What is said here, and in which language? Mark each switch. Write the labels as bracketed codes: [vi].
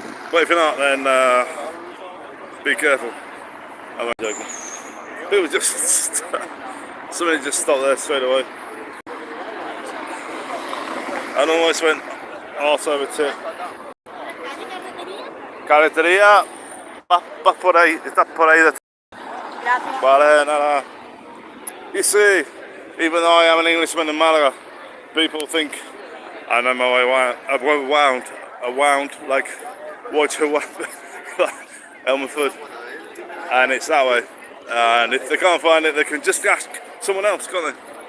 [en] But if you're not, then be careful. I'm not joking. People just... somebody just stopped there straight away. And almost went arse over tip. [es] Carretería, va por ahí, está por ahí. Vale, no. [en] You see, even though I am an Englishman in Malaga, people think I know my way around like watch like Elmer Fudd, and it's that way. And if they can't find it, they can just ask someone else, can't they?